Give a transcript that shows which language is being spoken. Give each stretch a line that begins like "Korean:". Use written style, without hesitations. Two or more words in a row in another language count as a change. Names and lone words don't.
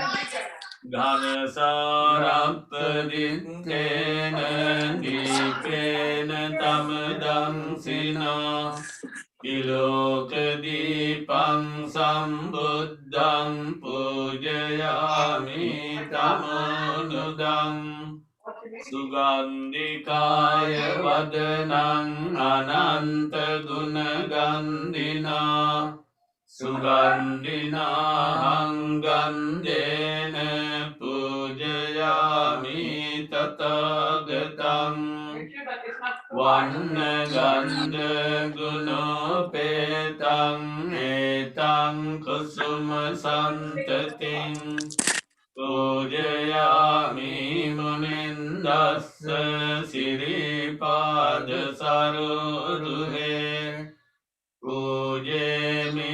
Pali: ඝනසාරප්පදිත්තේන දීපේන තමදං සිනා ඉලෝක දීපං සම්බුද්ධං පූජයාමි තමනුදං සුගන්ධිකාය වදනං අනන්ත ගුණ ගන්ධිනා සුගන්ධිනාහං ගන්ධේන පූජයාමි තථාගතං වන්න ගන්ධ ගුණෝපේතං ඒතං කුසුම සන්තතින් පූජයාමි මුනින්දස්ස සිරිපාද සරෝරුහේ පූජේමි